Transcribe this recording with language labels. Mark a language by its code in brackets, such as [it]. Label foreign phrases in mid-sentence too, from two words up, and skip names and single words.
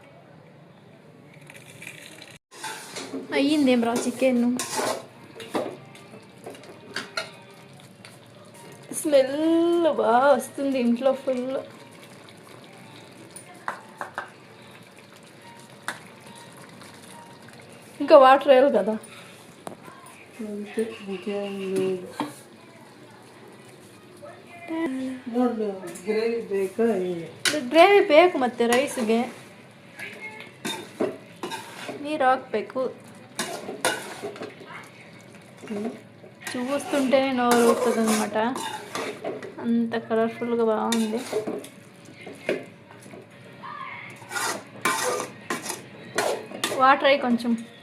[te] అయ్యిందేం రా చికెన్. స్మెల్ బాగా వస్తుంది ఇంట్లో ఫుల్. ఇంకా వాటర్ వేయాలి కదా. [kn] ಗ್ರೇವಿ ಬೇಕು, ಮತ್ತೆ ರೈಸ್ಗೆ ನೀರು ಹಾಕಬೇಕು. [te] చూస్తుంటేనే నోరు ఊరుతుంది అనమాట, అంత కలర్ఫుల్గా బాగుంది. వాటర్ అయ్యి కొంచెం